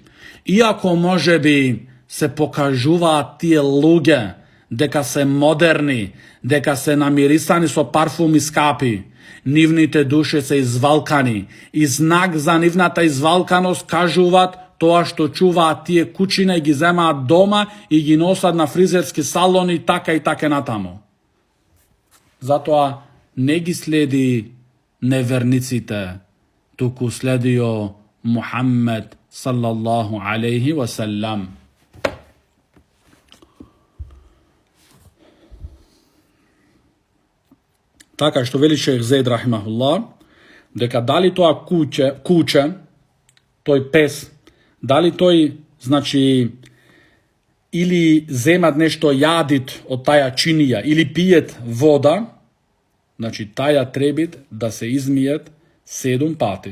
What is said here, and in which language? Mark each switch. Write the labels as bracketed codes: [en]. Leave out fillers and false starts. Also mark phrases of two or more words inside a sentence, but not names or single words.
[mk] Иако може би се покажуваат тие луѓе дека се модерни, дека се намирисани со парфуми скапи, нивните души се извалкани и знак за нивната извалканост кажуваат тоа што чуваат тие кучина и ги земаат дома и ги носат на фризерски салони така и така натаму. Затоа не ги следи неверниците, туку следио Мухаммед [ar] صلى الله عليه وسلم. [mk] Така што вели шех Зейд рахимахуллах, дека дали тоа куче, тој пес, дали тој, значи, или земат нешто јадит од таја чинија, или пиет вода, значи таја требит да се измиет 7 пати.